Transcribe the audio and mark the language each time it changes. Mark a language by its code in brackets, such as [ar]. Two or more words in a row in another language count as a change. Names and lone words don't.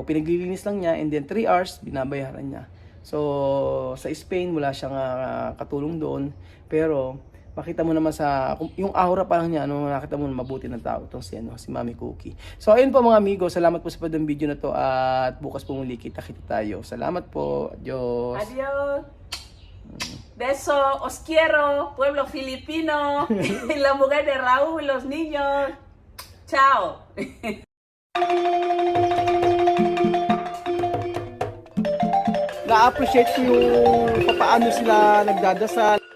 [tl] Pinaglilinis lang niya and then 3 hours binabayaran niya. So, sa Spain, wala siyang katulong doon. Pero, makita mo naman yung aura pa lang niya, nakita mo mabuti ng tao itong si Mami Cookie. So, ayun po mga amigo, salamat po sa pagdang video na to at bukas po muli kita-kita tayo. Salamat po. [es] Adios. Adiós. Beso, os quiero, pueblo filipino, la mujer de Raúl, los niños. Chao. [tl] Na-appreciate ko yung paano sila nagdadasal,